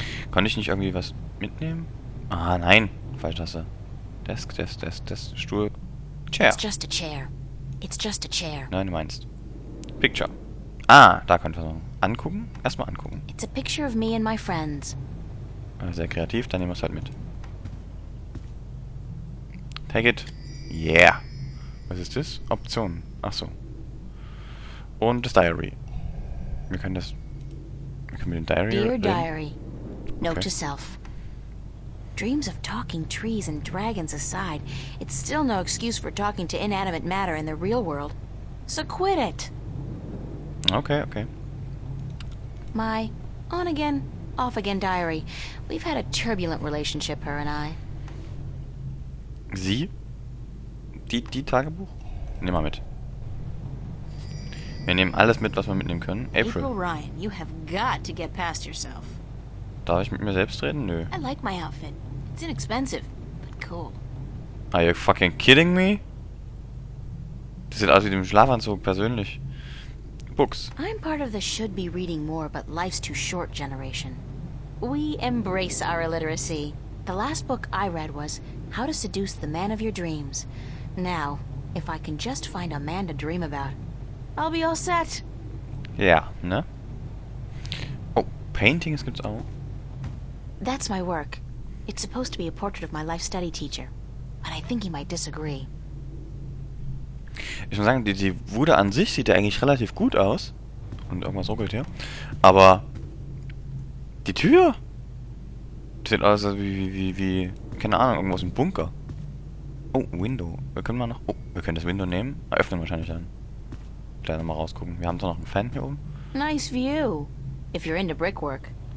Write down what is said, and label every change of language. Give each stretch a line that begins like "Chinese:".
German: Konnte ich nicht irgendwie was mitnehmen? Ah, nein. Falsche Taste. Desk, Stuhl. Chair.
English: It's just a chair. It's just a chair.
German: Nein, du meinst. Picture. Ah, da könnt ihr angucken. Erstmal angucken.
English: It's a picture of me and my friends.
German: Sehr kreativ, dann nehmen wir es halt mit.
English: Take it. Yeah.
German: Was ist das? Optionen. Ach so. Und das Diary. Wir können mit dem Diary
English: Dear
German: reden.
English: Diary. Note Okay. to self. Dreams of talking trees and dragons aside, it's still no excuse for talking to inanimate matter in the real world. So quit it. Okay, okay. My on-again, off-again diary. We've had a turbulent relationship, her and I.
German: Sie? Die Tagebuch? Nehmen wir mit. Wir nehmen alles mit, was wir mitnehmen können.
English: April April. Ryan, you have got to get past yourself.
German: Darf ich mit mir selbst reden? Nö.
English: I like my outfit. It's inexpensive, but cool. Are you fucking kidding me?
German: Das sieht aus wie dem Schlafanzug, persönlich.
English: Books. I'm part of the should be reading more but life's too short generation. We embrace our illiteracy. The last book I read was How to Seduce the Man of Your Dreams. Now, if I can just find a man to dream about, I'll be all set.
German: Ja, ne? Oh, Paintings gibt's auch.
English: That's my work. It's supposed to be a portrait of my life study teacher, but I think he might disagree.
German: Ich muss sagen, die Bude an sich sieht ja eigentlich relativ gut aus. Und irgendwas ruckelt hier. Aber die Tür sieht aus wie keine Ahnung, irgendwas im Bunker. Oh, Window. Wir können mal noch... Oh, wir können das Window nehmen. Öffnen wahrscheinlich dann. Gleich nochmal rausgucken. Wir haben da noch einen Fan hier oben.
English: Nice view, if you're into brickwork.